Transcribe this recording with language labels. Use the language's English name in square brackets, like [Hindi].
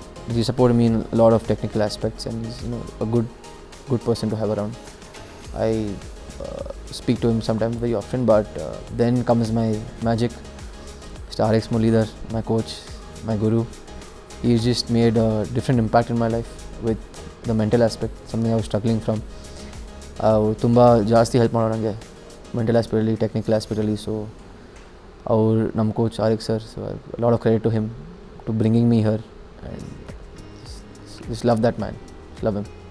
[English] He supported me in a lot of technical aspects, and he's a good person to have around. I speak to him sometimes, very often, but then comes my magic. Mr. RX Mulidhar, my coach, my guru. He's just made a different impact in my life with the mental aspect, something I was struggling from. [Kannada] ತುಂಬ ಜಾಸ್ತಿ help ಮಾಡೋರು ನನಗೆ mental ಆಸ್ಪೆಕ್ಟಲ್ಲಿ, technical ಆಸ್ಪೆಕ್ಟಲ್ಲಿ. [English] so [Kannada] ನಮ್ಮ [English] Coach RX sir, so a lot of credit to him to bringing me here, and just love that man, love him.